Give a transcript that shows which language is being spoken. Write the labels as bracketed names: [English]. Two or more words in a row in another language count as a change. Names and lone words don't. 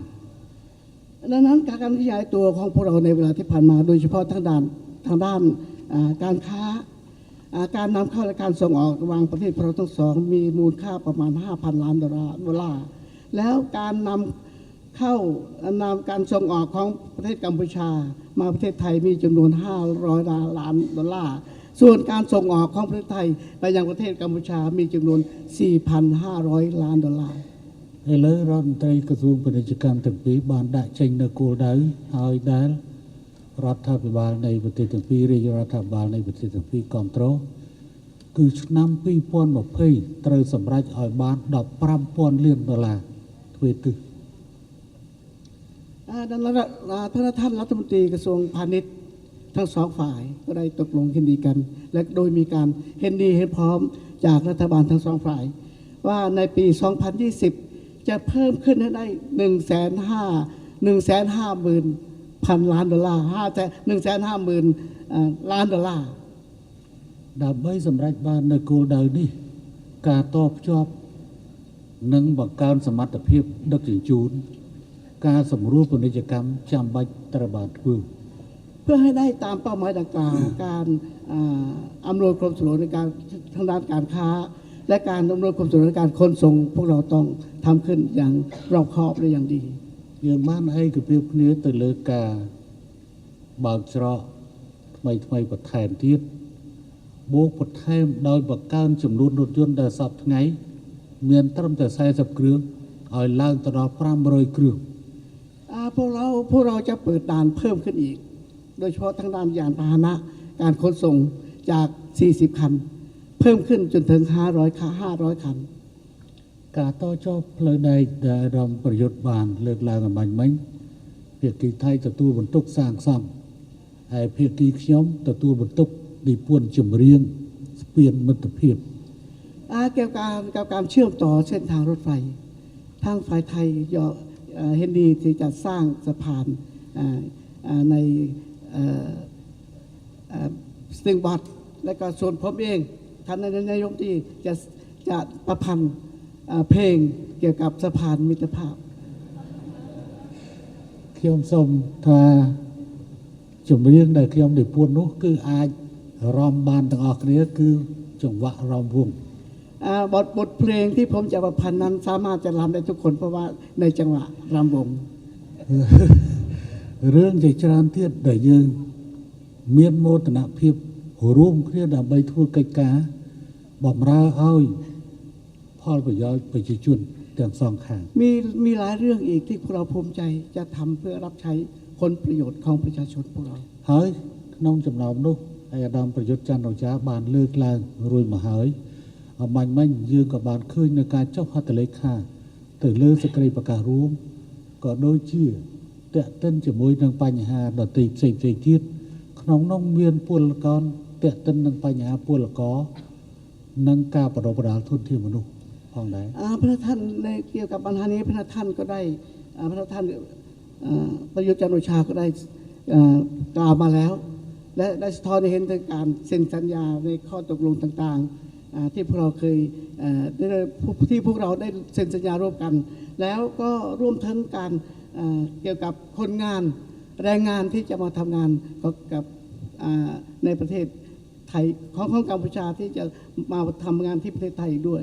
[Thai] ดังนั้นการขยายตัวของพวกเราในเวลาที่ผ่านมาโดยเฉพาะทางด้านการค้าการนำเข้าและการส่งออกระหว่างประเทศเราทั้งสองมีมูลค่าประมาณ 5,000 ล้านดอลลาร์แล้วการนำเข้านำการส่งออกของประเทศกัมพูชามาประเทศไทยมีจำนวน500 ล้านดอลลาร์ส่วนการส่งออกของประเทศไทยไปยังประเทศกัมพูชามีจำนวน 4,500 ล้านดอลลาร์ [Khmer] ឥឡូវរដ្ឋមន្ត្រីក្រសួងពាណិជ្ជកម្មទាំងពីរបានដាក់ចេញនូវគោលដៅឲ្យដែលរដ្ឋាភិបាលនៃប្រទេសទាំងពីររាជរដ្ឋាភិបាលនៃប្រទេសទាំងពីរគ្រប់គ្រងគឺឆ្នាំ2020ត្រូវសម្រេចឲ្យបាន15,000លានដុល្លារទ្វេទិស [Thai] ดังนั้นท่านรัฐมนตรีกระทรวงพาณิชย์ทั้งสองฝ่ายก็ได้ตกลงเห็นดีกัน และโดยมีการเห็นดีเห็นพร้อมจากรัฐบาลทั้งสองฝ่ายว่าในปี 2020 จะเพิ่มขึ้นให้ได้ 150,000 ล้านดอลลาร์150,000 ล้านดอลลาร์ [Khmer] ដើម្បីសម្រេចបាននូវគោលដៅនេះការតបភ្ជាប់និងបង្កើនសមត្ថភាពដឹកជញ្ជូនការសម្រួលពាណិជ្ជកម្មចាំបាច់ត្រូវបានធ្វើ [Thai] เพื่อให้ได้ตามเป้าหมายดังกล่าวการอำนวยความสะดวกในการทางด้านการค้า และการอำนวยความสะดวกในการขนส่งพวกเราต้องทำขึ้นอย่างรอบคอบและอย่างดี [Khmer] យើងបានឯកភាពគ្នាទៅលើការបើកច្រកថ្មីបន្ថែមទៀតបូកបន្ថែមដោយបង្កើនចំនួនរថយន្តដែលសពថ្ងៃមានត្រឹមតែ40គ្រឿងឲ្យឡើងទៅដល់500គ្រឿង [Thai] พวกเราจะเปิดด่านเพิ่มขึ้นอีก โดยเฉพาะทางด้านยานพาหนะการขนส่งจาก 40 คัน เพิ่มขึ้นจนถึง 500 คัน [Khmer] ការតចប់ផ្លូវដែកដែលរំប្រយុទ្ធបានលើកឡើងអំបញ្ញមិញភាគីថៃទទួលបន្ទុកសាងសង់ហើយភាគីខ្ញុំទទួលបន្ទុកនិពន្ធចម្រៀងស្ពានមិត្តភាព [Thai] เกี่ยวกับการเชื่อมต่อเส้นทางรถไฟทางฝ่ายไทยเห็นดีที่จะสร้างสะพานในสติงบัตและก็ส่วนผมเองท่านนายกที่จะประพันธ์เพลงเกี่ยวกับสะพานมิตรภาพ [Khmer] ខ្ញុំសូមថាចម្រៀងដែលខ្ញុំនិពន្ធនោះគឺអាចរំបានទាំងអស់គ្នាគឺចង្វាក់រំវង់ [Thai] บทเพลงที่ผมจะประพันธ์นั้นสามารถจะรำได้ทุกคนเพราะว่าในจังหวะรำวง [Khmer] រឿងជាច្រើនទៀតដែលយើងមានមោទនភាពរួមគ្នាដើម្បីធ្វើកិច្ចការបម្រើឲ្យផលប្រយោជន៍ប្រជាជនទាំងសងខាង [Thai] มีหลายเรื่องอีกที่พวกเราภูมิใจจะทำเพื่อรับใช้ผลประโยชน์ของประชาชนพวกเรา [Khmer] ហើយក្នុងចំណោមនោះឯកឧត្តមប្រយុទ្ធច័ន្ទរចាបានលើកឡើងរួចមកហើយអំបញ្ញមិញយើងក៏បានឃើញនៅការចុះហត្ថលេខាទៅលើសេចក្តីប្រកាសរួមក៏ដូចជាតេតិនជាមួយនឹងបញ្ហាដទៃផ្សេងៗទៀតក្នុងនោះមានពលករតេតិននឹងបញ្ហាពលករនិងការបដិបដាលទុនធានមនុស្សផងដែរ [Thai] พระท่านในเกี่ยวกับปัญหานี้พระท่านก็ได้พระท่านประยุทธ์จันทร์โอชาก็ได้กล่าวมาแล้ว และได้สะท้อนให้เห็นถึงการเซ็นสัญญาในข้อตกลงต่างๆที่พวกเราเคยที่พวกเราได้เซ็นสัญญาร่วมกัน แล้วก็ร่วมทั้งการเกี่ยวกับคนงานแรงงานที่จะมาทำงานกับในประเทศไทยของกัมพูชาที่จะมาทำงานที่ประเทศไทยด้วย